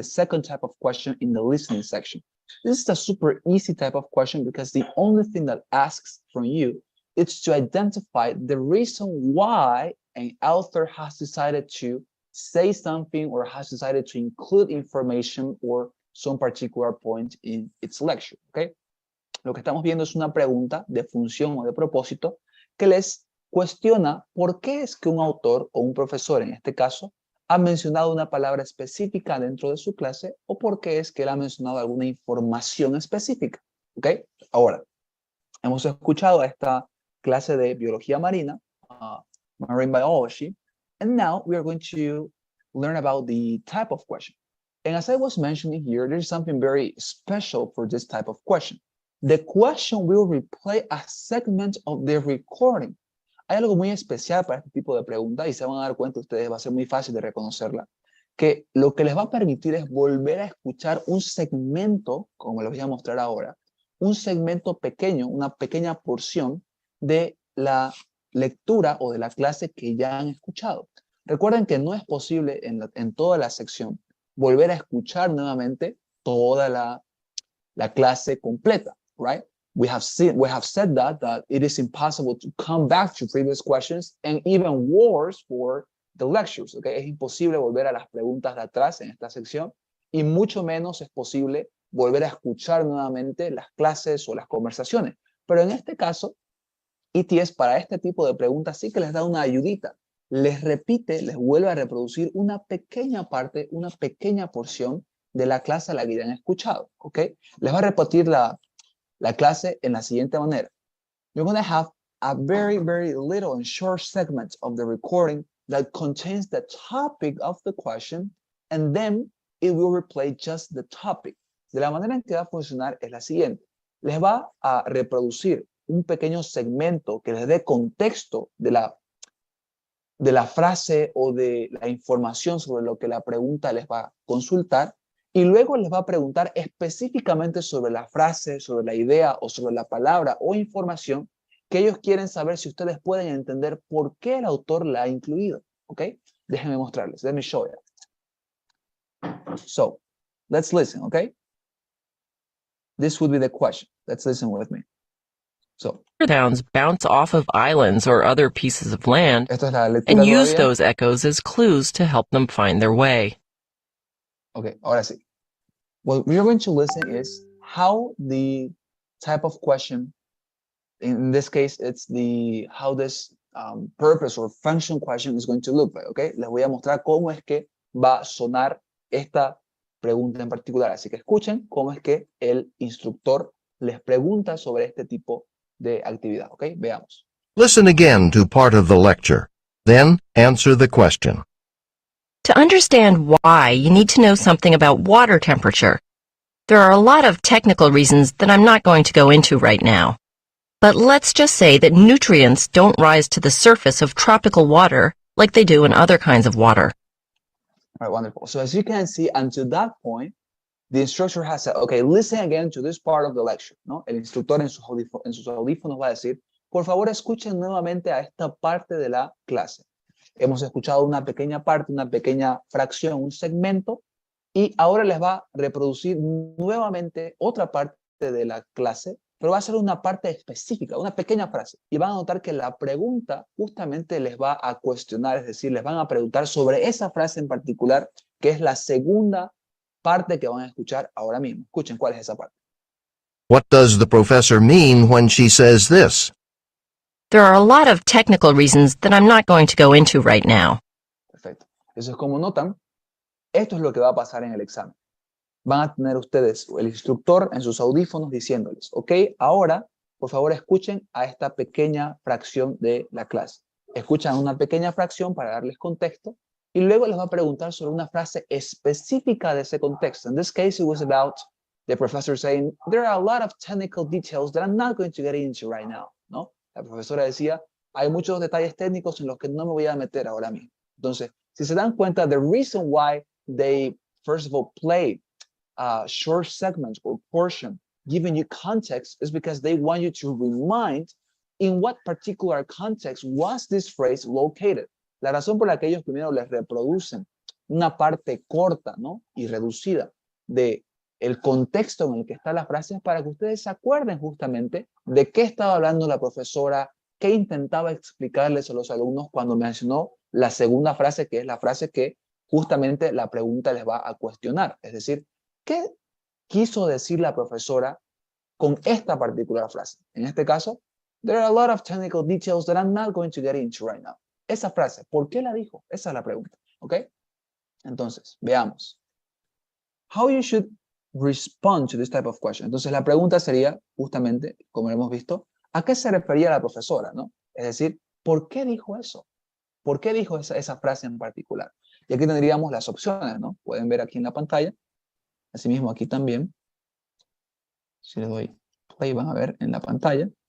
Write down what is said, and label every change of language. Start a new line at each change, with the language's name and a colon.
English: The second type of question in the listening section. This is a super easy type of question because the only thing that asks from you is to identify the reason why an author has decided to say something or has decided to include information or some particular point in its lecture, okay?
Spanish: Lo que estamos viendo es una pregunta de función o de propósito que les cuestiona por qué es que un autor o un profesor, en este caso, ha mencionado una palabra específica dentro de su clase o por qué es que él ha mencionado alguna información específica. ¿Ok? Ahora, hemos escuchado esta clase de biología marina,
English: marine biology, and now we are going to learn about the type of question. And as I was mentioning here, there's something very special for this type of question. The question will replay a segment of the recording.
Spanish: Hay algo muy especial para este tipo de preguntas y se van a dar cuenta ustedes, va a ser muy fácil de reconocerla, que lo que les va a permitir es volver a escuchar un segmento, como les voy a mostrar ahora, un segmento pequeño, una pequeña porción de la lectura o de la clase que ya han escuchado. Recuerden que no es posible en toda la sección volver a escuchar nuevamente toda la clase completa, right?
English: We have said that it is impossible to come back to previous questions and even worse for the lectures, okay?
Spanish: Es imposible volver a las preguntas de atrás en esta sección y mucho menos es posible volver a escuchar nuevamente las clases o las conversaciones. Pero en este caso, ETS para este tipo de preguntas sí que les da una ayudita. Les repite, les vuelve a reproducir una pequeña parte, una pequeña porción de la clase a la que ya han escuchado, ¿ok? Les va a repetir la clase en la siguiente manera.
English: You're going to have a very, very little and short segment of the recording that contains the topic of the question, and then it will replay just the topic.
Spanish: De la manera en que va a funcionar es la siguiente. Les va a reproducir un pequeño segmento que les dé contexto de la frase o de la información sobre lo que la pregunta les va a consultar, y luego les va a preguntar específicamente sobre la frase, sobre la idea o sobre la palabra o información que ellos quieren saber si ustedes pueden entender por qué el autor la ha incluido. ¿Ok? Déjenme mostrarles.
English: Let me show you. So, let's listen, ¿ok? This would be the question. Let's listen with me. So, Sounds bounce off of islands or other pieces of land
Spanish: esto es la lectura
English: and use
Spanish: todavía.
English: those echoes as clues to help them find their way.
Spanish: Ok, ahora sí.
English: What we're going to listen is how the type of question, in this case, it's how this purpose or function question is going to look like, ¿ok?
Spanish: Les voy a mostrar cómo es que va a sonar esta pregunta en particular. Así que escuchen cómo es que el instructor les pregunta sobre este tipo de actividad, ¿ok? Veamos.
English: Listen again to part of the lecture. Then answer the question. To understand why, you need to know something about water temperature. There are a lot of technical reasons that I'm not going to go into right now. But let's just say that nutrients don't rise to the surface of tropical water like they do in other kinds of water. All right, wonderful. So as you can see, until that point, the instructor has said, okay, listen again to this part of the lecture, ¿no?
Spanish: El instructor en sus audífonos va a decir, por favor, escuchen nuevamente a esta parte de la clase. Hemos escuchado una pequeña parte, una pequeña fracción, un segmento, y ahora les va a reproducir nuevamente otra parte de la clase, pero va a ser una parte específica, una pequeña frase. Y van a notar que la pregunta justamente les va a cuestionar, es decir, les van a preguntar sobre esa frase en particular, que es la segunda parte que van a escuchar ahora mismo. Escuchen cuál es esa parte. What does the professor mean when she says this? There are a lot of technical reasons that I'm not going to go into right now. Perfecto. Eso es como notan, esto es lo que va a pasar en el examen. Van a tener ustedes el instructor en sus audífonos diciéndoles, ok, ahora, por favor, escuchen a esta pequeña fracción de la clase. Escuchan una pequeña fracción para darles contexto y luego les va a preguntar sobre una frase específica de ese contexto.
English: In this case, it was about the professor saying, there are a lot of technical details that I'm not going to get into right now, ¿no?
Spanish: La profesora decía, hay muchos detalles técnicos en los que no me voy a meter ahora mismo. Entonces, si se dan cuenta,
English: the reason why they, first of all, play short segment or portion giving you context is because they want you to remind in what particular context was this phrase located.
Spanish: La razón por la que ellos primero les reproducen una parte corta, ¿no? Y reducida de el contexto en el que está la frase es para que ustedes se acuerden justamente de qué estaba hablando la profesora, qué intentaba explicarles a los alumnos cuando mencionó la segunda frase, que es la frase que justamente la pregunta les va a cuestionar. Es decir, ¿qué quiso decir la profesora con esta particular frase? En este caso,
English: there are a lot of technical details that I'm not going to get into right now.
Spanish: Esa frase, ¿por qué la dijo? Esa es la pregunta, ¿ok? Entonces, veamos.
English: How you should respond to this type of question.
Spanish: Entonces, la pregunta sería, justamente, como hemos visto, ¿a qué se refería la profesora, no? Es decir, ¿por qué dijo eso? ¿Por qué dijo esa frase en particular? Y aquí tendríamos las opciones, ¿no? Pueden ver aquí en la pantalla. Asimismo, aquí también. Si le doy play, van a ver en la pantalla.